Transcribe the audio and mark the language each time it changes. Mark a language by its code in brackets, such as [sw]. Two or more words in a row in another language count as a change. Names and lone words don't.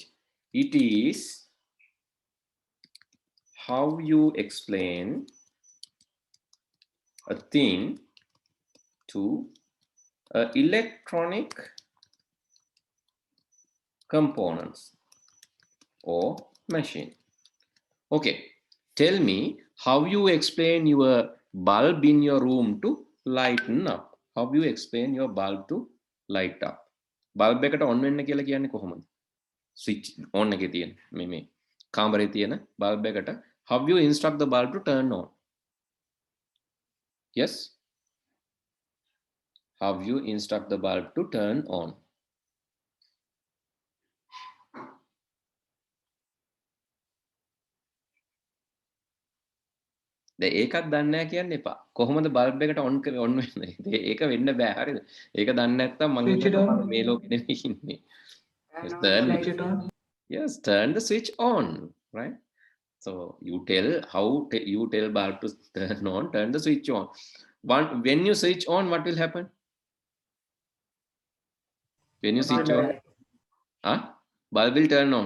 [en] It is how you explain a thing to electronic components or machine. Okay, tell me how you explain your bulb in your room to lighten up. How you explain your bulb to light up? Bulb එකට on [si] වෙන්න කියලා කියන්නේ කොහොමද? [en] Switch on [si] එකේ තියෙන මේ කාමරේ තියෙන [en] bulb එකට how you instruct the bulb to turn on? Yes? How you instruct the bulb to turn on? [si] දැන් ඒකත් දන්නේ නැහැ කියන්න එපා. කොහොමද බල්බ් එකට on වෙන්නේ? ඒක වෙන්න බෑ හරිද? ඒක දන්නේ නැත්නම් මම [en] Switch it [si] හිතනවා [en] on. [si] මේ ලෝකෙ නෙමෙයි ඉන්නේ. [en] Switch it on. Yes, turn the switch on, right? So you tell how you tell bulb to turn on, turn the switch on. When you switch on, what will happen? When you switch on, bulb will turn on.